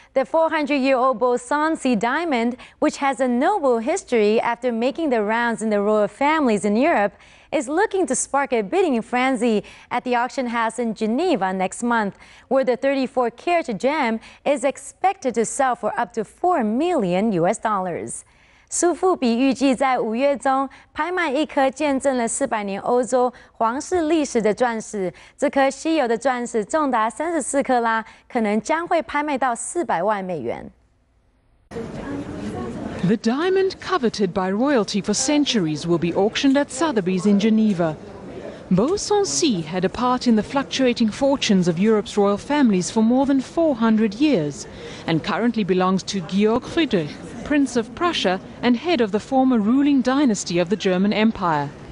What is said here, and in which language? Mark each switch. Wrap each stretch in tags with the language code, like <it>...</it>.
<en>The 400-year-old Beaucency diamond, which has a noble history after making the rounds in the royal families in Europe, is looking to spark a bidding frenzy at the auction house in Geneva next month, where the 34-carat gem is expected to sell for up to $4 million.</en> <zh>苏富比预计在5月中拍卖一颗见证了400年欧洲皇室历史的钻石。这颗稀有的钻石重达34克拉，可能将会拍卖到400万美元。</zh> <en>The diamond coveted by royalty for centuries will be auctioned at Sotheby's in Geneva. Beaucency had a part in the fluctuating fortunes of Europe's royal families for more than 400 years and currently belongs to Georg Friedrich, Prince of Prussia and head of the former ruling dynasty of the German Empire.</en>